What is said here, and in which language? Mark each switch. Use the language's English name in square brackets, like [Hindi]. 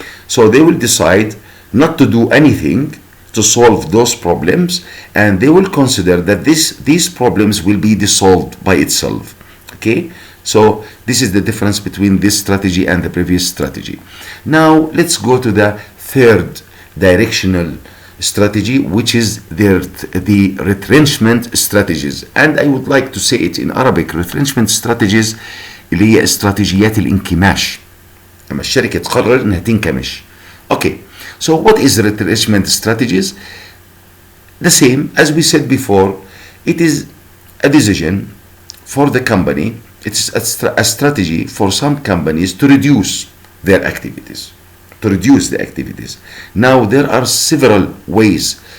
[English] So they will decide not to do anything to solve those problems, and they will consider that these problems will be dissolved by itself. So this is the difference between this strategy and the previous strategy. Now let's go to the third directional strategy, which is the retrenchment strategies. And I would like to say it in Arabic. [Arabic] Retrenchment strategies اللي هي استراتيجيات الانكماش. لما الشركة تقرر انها تنكمش. [English] So what is retrenchment strategies? The same as we said before. It is a decision for the company. It's a strategy for some companies to reduce their activities, to reduce the activities. Now there are several ways